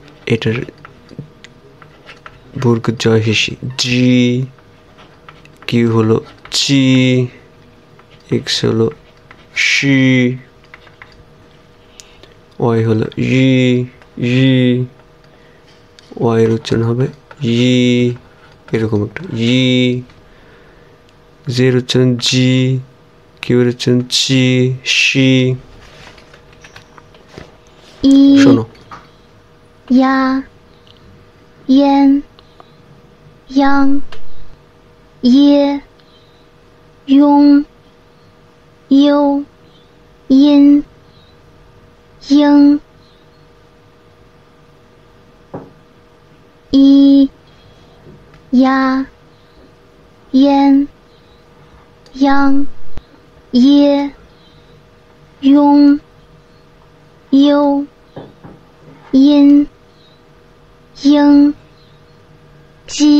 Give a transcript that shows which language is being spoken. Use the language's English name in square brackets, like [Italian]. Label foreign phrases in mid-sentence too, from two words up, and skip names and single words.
[Bangla] এটার বর্গ জয় হিসি জি, কিউ হলো চি, এক্স হলো শি, ওয়াই হলো ই, ওয়াই এর উচ্চারণ হবে ই, এরকম একটা ই, জের উচ্চারণ জি, কিউ এর উচ্চারণ চি, শি। ই, শোনো, [Chinese] 呀烟央耶庸优阴英一呀烟央耶庸优阴英鸡